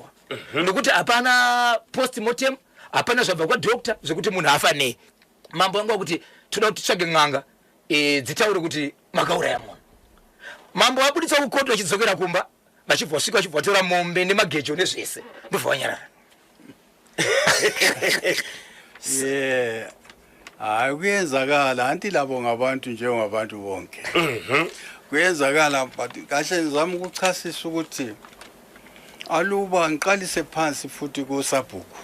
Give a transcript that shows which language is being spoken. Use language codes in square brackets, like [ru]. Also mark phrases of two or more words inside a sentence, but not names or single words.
[sn] Ndokuti hapana postmortem, hapana zvabva kwadoctor zvekuti munhu afa nei. Mambo anga kuti toda kuti tsvage n'anga dzitaure kuti makauraya munhu. Mambo abuditsa kukoti vachidzokera kumba vachibva vasvika vachibva vatora mombe nemagejo nezvese ndobva vanyarara. [en] Yeah. [nd] Hayi kuyenzakala anti labo ngabantu njengabantu bonke. Kuyenzakala but kahle ngizama ukuchasisa ukuthi aluba ngiqalise phansi futhi kusabhuku.